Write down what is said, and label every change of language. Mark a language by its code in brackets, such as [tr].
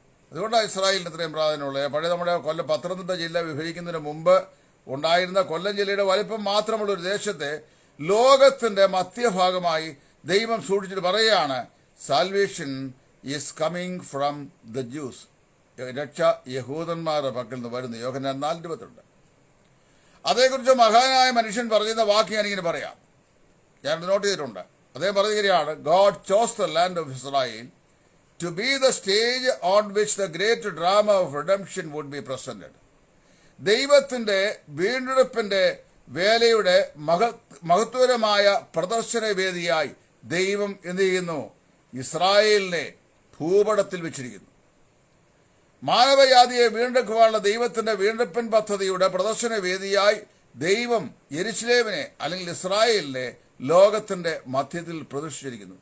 [ml] അതുകൊണ്ടാണ് ഇസ്രായേലിന് ഇത്രയും പ്രാധാന്യമുള്ളത്. പഴയ നമ്മുടെ പത്തനംതിട്ട ജില്ല വിഭജിക്കുന്നതിന് മുമ്പ് ഉണ്ടായിരുന്ന കൊല്ലം ജില്ലയുടെ വലിപ്പം മാത്രമുള്ള ഒരു ദേശത്തെ ലോകത്തിന്റെ മധ്യഭാഗമായി ദൈവം സൂക്ഷിച്ചിട്ട് പറയുകയാണ്, [en] Salvation is coming from the Jews. [ml] രക്ഷ യഹൂദന്മാരുടെ പക്കൽ നിന്ന് വരുന്നു. യോഹന്നാൻ 4:22. അതേക്കുറിച്ച് മഹാനായ മനുഷ്യൻ പറയുന്ന വാക്ക് ഞാനിങ്ങനെ പറയാം, ഞാൻ നോട്ട് ചെയ്തിട്ടുണ്ട്. അദ്ദേഹം പറയുകയാണ്, [en] God chose the land of Israel to be the stage on which the great drama of redemption would be presented. [ml] ദൈവത്തിന്റെ വീണ്ടെടുപ്പിന്റെ വേലയുടെ മഹത്വകരമായ പ്രദർശന വേദിയായി ദൈവം എന്ത് ചെയ്യുന്നു? ഇസ്രായേലിനെ ഭൂപടത്തിൽ വെച്ചിരിക്കുന്നു. മാനവജാതിയെ വീണ്ടെടുക്കുവാനുള്ള ദൈവത്തിന്റെ വീണ്ടെടുപ്പൻ പദ്ധതിയുടെ പ്രദർശന വേദിയായി ദൈവം യെരൂശലേമിനെ അല്ലെങ്കിൽ ഇസ്രായേലിനെ ലോകത്തിന്റെ മധ്യത്തിൽ പ്രതിഷ്ഠിച്ചിരിക്കുന്നു.